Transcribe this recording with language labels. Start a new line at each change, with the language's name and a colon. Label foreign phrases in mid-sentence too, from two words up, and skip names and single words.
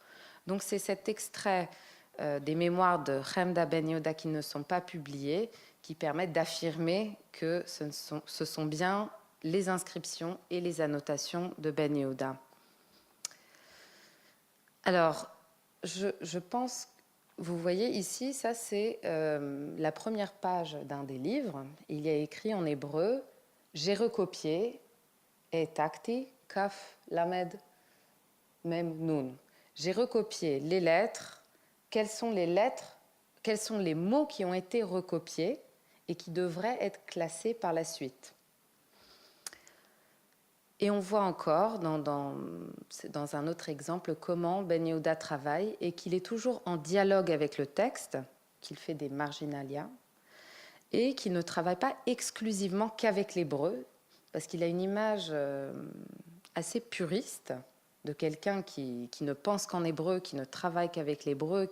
French: Donc c'est cet extrait des mémoires de Chemda Ben Yehuda qui ne sont pas publiés qui permettent d'affirmer que ce sont bien les inscriptions et les annotations de Ben Yehuda. Alors, je pense, vous voyez ici, ça c'est la première page d'un des livres. Il y a écrit en hébreu, j'ai recopié, et takti, kaf, lamed, mem, nun. J'ai recopié les lettres. Quelles sont les mots qui ont été recopiés et qui devraient être classés par la suite. Et on voit encore dans un autre exemple comment Ben Yehuda travaille et qu'il est toujours en dialogue avec le texte, qu'il fait des marginalia et qu'il ne travaille pas exclusivement qu'avec l'hébreu, parce qu'il a une image assez puriste de quelqu'un qui ne pense qu'en hébreu, qui ne travaille qu'avec l'hébreu.